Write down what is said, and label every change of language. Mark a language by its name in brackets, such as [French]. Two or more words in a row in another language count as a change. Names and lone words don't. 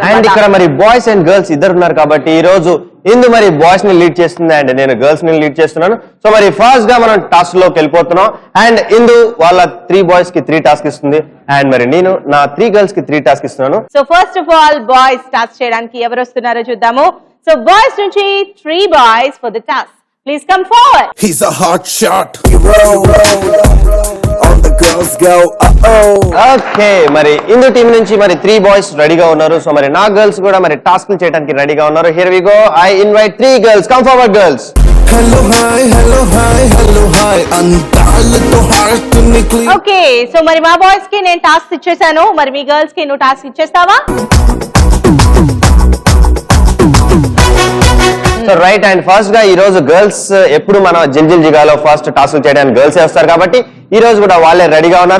[Telugu] అండ్ ఇక్కడ మరి [English] boys and girls [Telugu] ఇద్దరు ఉన్నారు కాబట్టి ఈ రోజు ఇందు మరి బాయ్స్ ని లీడ్ చేస్తుంది అండ్ నేను గర్ల్స్ ని లీడ్ చేస్తున్నాను. సో మరి ఫస్ట్ గా మనం టాస్క్ లోకి వెళ్ళిపోతున్నాం. అండ్ ఇందు వాళ్ళ 3 బాయ్స్ కి 3 టాస్క్ ఇస్తుంది అండ్ మరి నేను నా 3 గర్ల్స్ కి 3 టాస్క్ ఇస్తున్నాను. [English] so first of all boys task [Telugu] చేయడానికి ఎవరు వస్తున్నారో చూద్దాము. [English] so boys నుంచి 3 boys for the task. Please come forward. He's a hot shot. He roll. All the girls go, uh-oh. [Telugu] ఓకే మరి ఇందు టీం నుంచి మరి 3 బాయ్స్ రెడీగా ఉన్నారు. సో మరి నా గర్ల్స్ కూడా మరి టాస్క్ చేయడానికి రెడీగా ఉన్నారు. [English] Here we go. I invite 3 girls. Come forward girls. Hello hi, hello hi, hello hi. [Telugu] అంతాలతో హార్ట్ ని క్లీన్. ఓకే, సో మరి మా బాయ్స్ కి నేను టాస్క్ ఇచ్చేసాను. మరి మీ గర్ల్స్ కి నువ్వు టాస్క్ ఇచ్చేస్తావా? [English] so right and first [Telugu] గా ఈ రోజు గర్ల్స్ ఎప్పుడు మన జిల్ జిల్ జిగాలో ఫస్ట్ టాస్క్ చేయడానికి గర్ల్స్ వస్తారు కాబట్టి ఈ రోజు కూడా వాళ్ళే రెడీగా ఉన్నారు.